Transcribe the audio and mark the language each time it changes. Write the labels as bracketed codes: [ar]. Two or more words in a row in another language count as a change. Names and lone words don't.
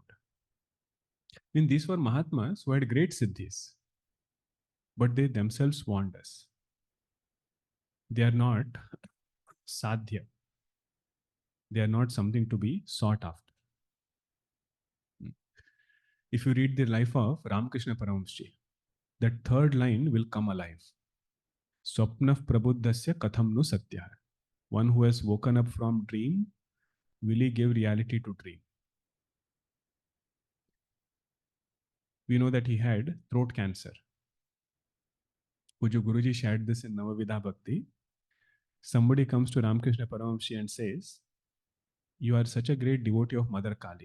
[en] I mean, these were Mahatmas who had great siddhis, but they themselves want us. They are not sadhya. They are not something to be sought after. If you read the life of Ramakrishna Paramahamsa, that third line will come alive. [sa] Swapnaf prabuddhasya katham nu satya. [en] One who has woken up from dream, will he give reality to dream? We know that he had throat cancer. Puju Guruji shared this in Navavidha Bhakti. Somebody comes to Ramakrishna Paramahamsa and says, you are such a great devotee of Mother Kali.